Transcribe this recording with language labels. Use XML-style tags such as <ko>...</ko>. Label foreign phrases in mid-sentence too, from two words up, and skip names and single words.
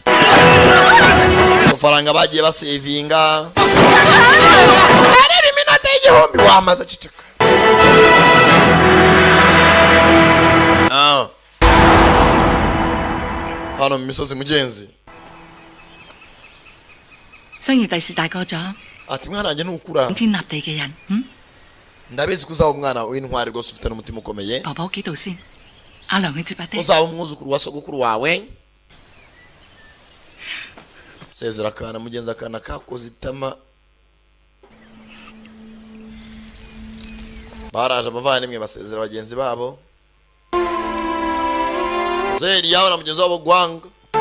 <rw>Amafaranga bagiye basevinga. Arera iminota y'igihumbi wamaze cicika. Hano mu misozi mugenzi.</rw> <yue>生兒第時大個咗，</yue> <rw>Ati mwana wanjye nukura.</rw> <yue>天立地嘅人，</yue> <rw>Ndabizi ko uzaba umwana w'intwari rwose ufite n'umutima ukomeye.</rw> <yue>婆婆屋企度先，阿娘去接阿爹。</yue> <rw>Uzaba umwuzukuru wa sogokuru wawe. Sezera akana mugenzi akana kakoze itama. Baraje abavandimwe basezera bagenzi babo. Zeri yawe na mugenzi wabo Gwanga.</rw>